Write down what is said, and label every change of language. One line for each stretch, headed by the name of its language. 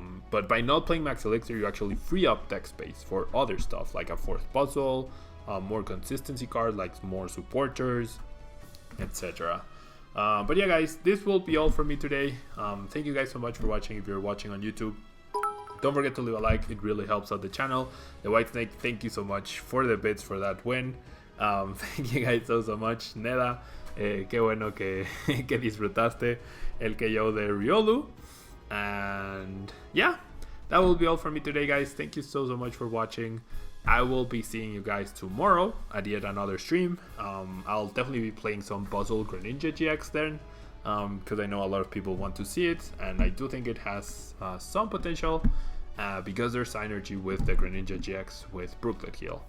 English: But by not playing Max Elixir, you actually free up deck space for other stuff like a 4th Buzzwole, more consistency cards like more supporters, etc. But yeah, guys, this will be all from me today. Thank you guys so much for watching. If you're watching on YouTube, don't forget to leave a like. It really helps out the channel. The White Snake, thank you so much for the bits for that win. Thank you guys so much.
Spanish: Neda, qué bueno que disfrutaste el KO de Riolu.
English: And yeah, that will be all from me today, guys. Thank you so much for watching. I will be seeing you guys tomorrow at yet another stream. I'll definitely be playing some Buzzwole-GX then, because I know a lot of people want to see it, and I do think it has some potential because there's synergy with the GX with Brooklet Hill.